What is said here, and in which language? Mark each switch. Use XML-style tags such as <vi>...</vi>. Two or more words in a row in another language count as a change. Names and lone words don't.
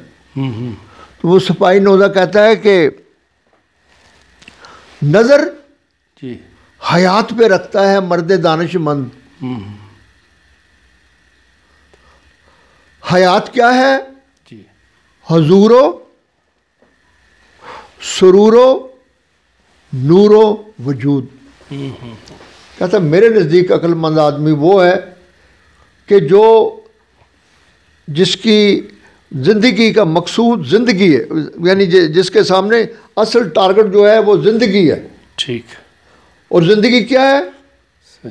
<ur>تو وہ سپائنوزا کہتا ہے کہ نظر حیات پہ رکھتا ہے مرد دانش مند۔ حیات کیا ہے؟ حضور و سرور و نور و وجود۔ کہتا میرے نزدیک عقل مند آدمی وہ ہے کہ جو جس کی زندگی کا مقصود زندگی ہے، یعنی جس کے سامنے اصل ٹارگٹ جو ہے وہ زندگی ہے۔ ٹھیک۔ اور زندگی کیا ہے؟</ur>